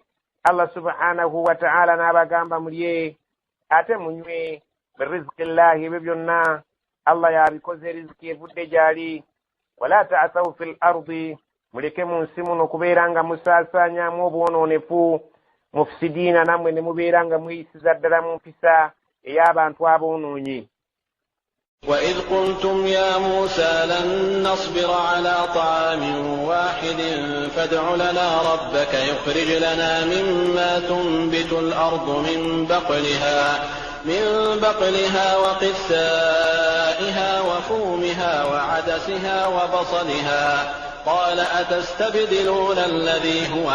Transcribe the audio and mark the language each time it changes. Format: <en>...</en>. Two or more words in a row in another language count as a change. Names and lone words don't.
<lg>Allah</lg> <ar>سبحانه وتعالى</ar> <lg>n'abagamba mulye ate munywe</lg> <ar>من رزق الله,</ar> <lg>ebyo byonna Allah yabikoze riziki evudde gyali.</lg> <ar>ولا تعثوا في الأرض,</ar> <lg>muleke mu nsi muno okubeera nga musaasaanyamu obwonoonefu. Mufsidiina, nammwe ne mubeera nga mweyisiza ddala mu mpisa ey'abantu aboonoonyi.</lg> <ar>وإذ قلتم يا موسى لن نصبر على طعام واحد فادع لنا ربك يخرج لنا مما تنبت الأرض من بقلها وقثائها وفومها وعدسها وبصلها قال أتستبدلون الذي هو</ar>